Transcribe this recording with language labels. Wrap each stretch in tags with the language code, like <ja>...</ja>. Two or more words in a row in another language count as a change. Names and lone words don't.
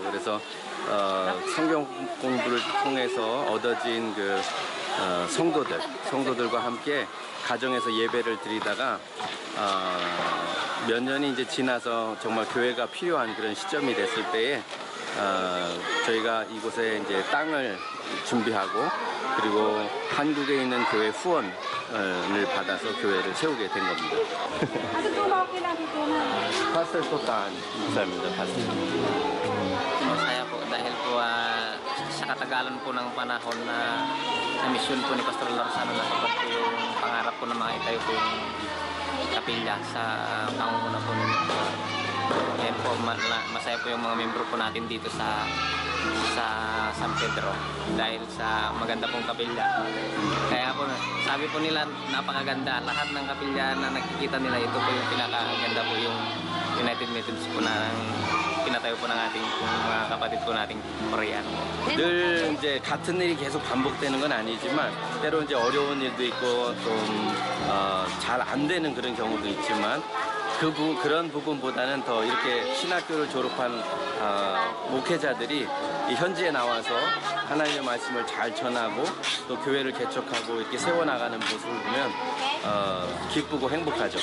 <ko>그래서 성경 공부를 통해서 얻어진 성도들과 함께 가정에서 예배를 드리다가 몇 년이 이제 지나서 정말 교회가 필요한 그런 시점이 됐을 때에 저희가 이곳에 이제 땅을 준비하고 그리고 한국에 있는 교회 후원을 받아서 교회를 세우게 된 겁니다. 파스텔 소탄 목사입니다. 파스텔.</ko> <tl>Saya po dahil po sa katagalan po ng panahon na misyon po ni Pastor Larzano na sapat po yung pangarap po na maitayo po yung kapilya sa pangunguna po ninyo. Kaya po masaya po yung mga membro po natin dito sa San Pedro dahil sa maganda pong kapilya. Kaya po sabi po nila napakaganda. Lahat ng kapilya na nakikita nila ito po yung pinakaganda po yung United Methodist po na pinatayo po ng ating mga kapatid po nating Koreano.</tl> <ko>늘 이제 같은 일이 계속 반복되는 건 아니지만 때로 이제 어려운 일도 있고 좀 잘 안 되는 그런 경우도 있지만 그런 부분보다는 더 이렇게 신학교를 졸업한 목회자들이 이 현지에 나와서 하나님의 말씀을 잘 전하고 또 교회를 개척하고 이렇게 세워나가는 모습을 보면 기쁘고 행복하죠.</ko>